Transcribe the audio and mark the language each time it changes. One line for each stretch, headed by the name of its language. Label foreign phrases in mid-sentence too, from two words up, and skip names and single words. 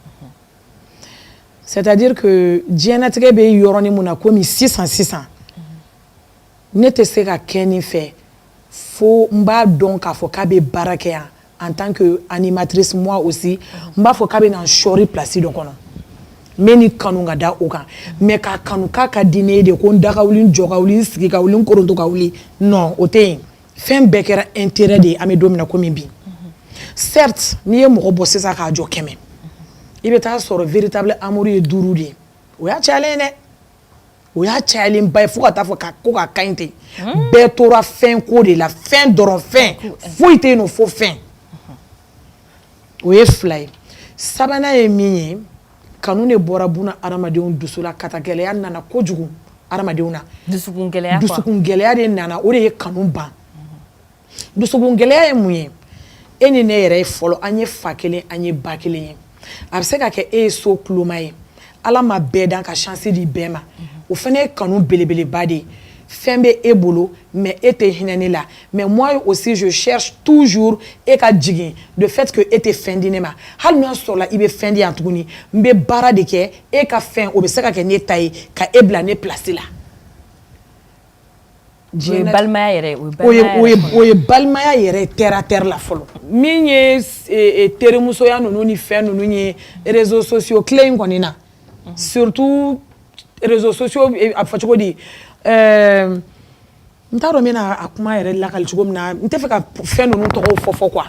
French: c'est-à-dire que
Bambara: diɲɛnatigɛ bɛ yɔrɔnin mun na komi sisan ne tɛ se ka kɛ nin fɛ fo n b'a dɔn k'a fɔ k'a bɛ baara kɛ yan
French: en tant que animatrice moi aussi
Bambara: n b'a fɔ k'a bɛ na n sɔri place dɔ kɔnɔ meni kanu ka da o kan mais ka kanu k'a ka di ne de ko n da ka wuli n jɔ ka wuli n sigi ka wuli n koronto ka wuli non o tɛ yen fɛn bɛɛ kɛra intérêt de ye an bɛ don min na komi bi certes n'i ye mɔgɔ bɔ sisan k'a jɔ 100 i bɛ taa sɔrɔ
French: véritable amour
Bambara: ye 5 de ye o y'a cayalen dɛ o y'a cayalen ba ye fo ka taa fɔ ko ka kaɲi ten bɛɛ tora fɛn ko de la fɛn dɔrɔn fɛn foyi tɛ yen nɔ fo fɛn o ye 2 ye sabanan ye min ye kanu ne bɔra buna adamadenw dusu la kata gɛlɛya nana kojugu adamadenw na dusukun gɛlɛya de nana o de ye kanu ban dusukun gɛlɛya ye mun ye e ni ne yɛrɛ ye fɔlɔ an ye fa kelen an ye ba kelen ye a bɛ se ka kɛ e ye so kuloma ye ala ma bɛɛ dan ka chance di bɛɛ ma o fana ye kanu belebeleba de ye fɛn bɛ e bolo mais e tɛ hinɛ ne la mais
French: moi aussi je cherche toujours
Bambara: e ka jigin
French: de fait que
Bambara: e tɛ fɛn di ne ma hali n'a sɔrɔla i bɛ fɛn di yan tuguni n bɛ baara de kɛ e ka fɛn o bɛ se ka kɛ ne ta ye ka e bila ne place la. O ye balimaya yɛrɛ o ye balimaya yɛrɛ
French: terre à terre
Bambara: la fɔlɔ min ye terimusoya ninnu ni fɛn ninnu ye
French: réseaux sociaux
Bambara: tile in kɔni na surtout
French: réseaux sociaux
Bambara: a fɔ cogo di n t'a dɔn n bɛna a kuma yɛrɛ lakali cogo min na n tɛ fɛ ka fɛn ninnu tɔgɔw fɔ quoi